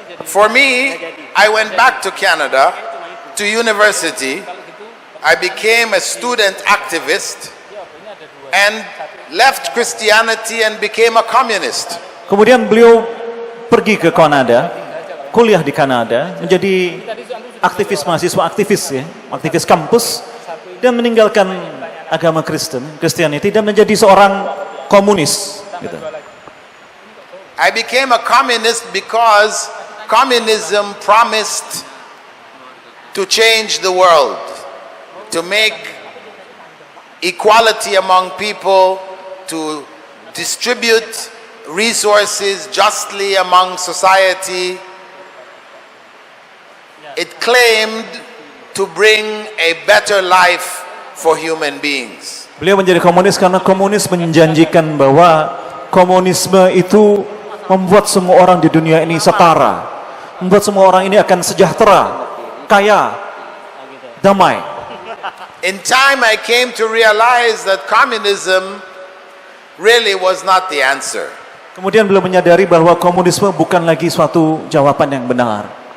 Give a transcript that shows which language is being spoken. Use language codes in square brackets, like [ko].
[en] For me, I went back to Canada, to university. I became a student activist and left Christianity and became a communist. [id] Kemudian beliau pergi ke Kanada, kuliah di Kanada, menjadi aktivis mahasiswa, aktivis ya, aktivis kampus, dan meninggalkan agama Christianity dan menjadi seorang komunis. Gitu. [en] I became a communist because communism promised to change the world, to make equality among people, to distribute resources justly among society. It claimed to bring a better life for human beings. [id] Beliau menjadi komunis karena komunis menjanjikan bahwa komunisme itu membuat semua orang di dunia ini setara, membuat semua orang ini akan sejahtera, kaya, damai. [en] In time I came to realize that communism really was not the answer. [id] Kemudian beliau menyadari bahwa komunisme bukan lagi suatu jawaban yang benar.